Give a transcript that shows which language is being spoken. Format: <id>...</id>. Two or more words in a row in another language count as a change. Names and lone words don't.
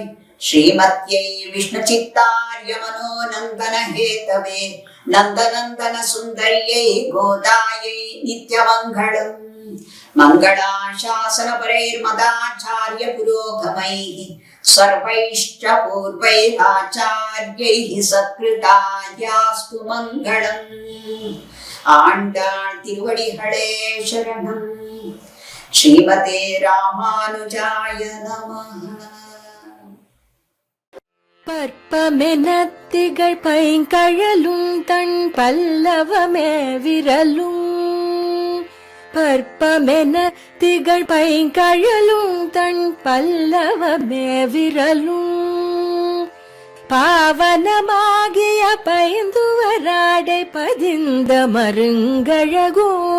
<sa>श्रीमत्यै विष्णु चित्तार्य मनोनन्दन हेतवे नन्दनन्दन सुन्दर्यै गोदायै नित्यमङ्गलम्. मङ्गलाशासन परैर्मदाचार्य पुरोगमैः सर्वैश्च पूर्वैराचार्यैः सत्कृतायास्तु मङ्गलम्.</sa> <ta>ஆண்டாள் திருவடிகளே சரணம்.</ta> <sa>श्रीमते रामानुजाय नमः.</sa> <ta>பற்பமெனத்திகள் பைங்கழலும் தன் பல்லவமே விரலும், பற்பமென திகழ் பைங்கழலும் தன் பல்லவமே விரலும், பாவனமாகிய பைந்துவராடை பதிந்த மருங்கழகோ,</ta>